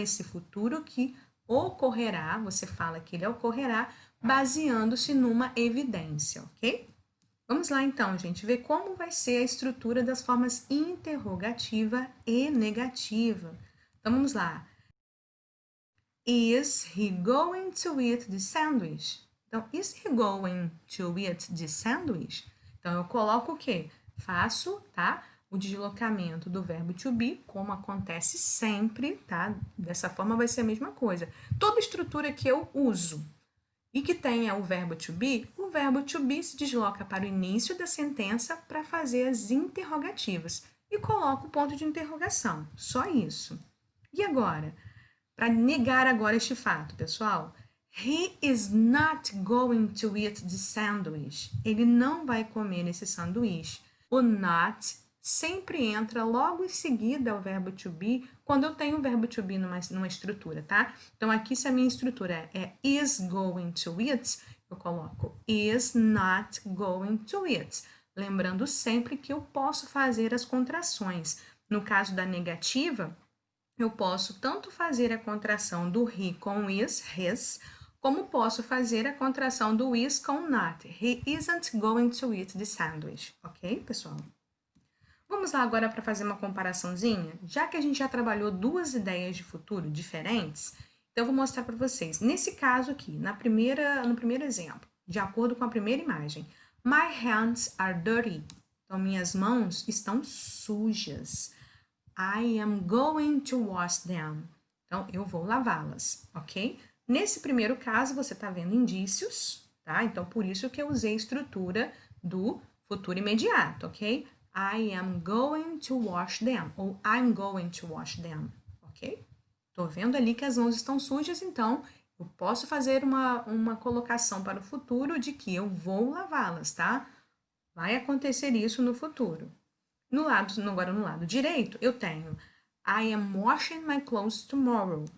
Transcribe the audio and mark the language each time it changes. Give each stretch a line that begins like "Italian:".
Portuguese: Esse futuro que ocorrerá, você fala que ele ocorrerá baseando-se numa evidência, ok? Vamos lá então, gente, ver como vai ser a estrutura das formas interrogativa e negativa. Então, vamos lá.
English: Is he going to eat the sandwich? Então, is he going to eat the sandwich?
Portuguese: Então, eu coloco o quê? Faço, tá? O deslocamento do verbo to be, como acontece sempre, tá? Dessa forma vai ser a mesma coisa. Toda estrutura que eu uso e que tenha o verbo to be se desloca para o início da sentença para fazer as interrogativas e coloco o ponto de interrogação. Só isso. E agora? Para negar agora este fato, pessoal,
English: he is not going to eat the sandwich.
Portuguese: Ele não vai comer esse sanduíche. O not sempre entra logo em seguida ao verbo to be, quando eu tenho o verbo to be numa estrutura, tá? Então, aqui se a minha estrutura é
English: is going to eat,
Portuguese: eu coloco
English: is not going to eat.
Portuguese: Lembrando sempre que eu posso fazer as contrações. No caso da negativa, eu posso tanto fazer a contração do he com is, his, como posso fazer a contração do is com not.
English: He isn't going to eat the sandwich.
Portuguese: Ok, pessoal? Vamos lá agora para fazer uma comparaçãozinha? Já que a gente já trabalhou duas ideias de futuro diferentes, então eu vou mostrar para vocês. Nesse caso aqui, no primeiro exemplo, de acordo com a primeira imagem,
English: my hands are dirty.
Portuguese: Então, minhas mãos estão sujas.
English: I am going to wash them.
Portuguese: Então, eu vou lavá-las, ok? Nesse primeiro caso, você está vendo indícios, tá? Então, por isso que eu usei a estrutura do futuro imediato, ok?
English: I am going to wash them, ou I'm going to wash them, ok?
Portuguese: Estou vendo ali que as mãos estão sujas, então eu posso fazer uma colocação para o futuro de que eu vou lavá-las, tá? Vai acontecer isso no futuro. Agora no lado direito, eu tenho
English: I am washing my clothes tomorrow.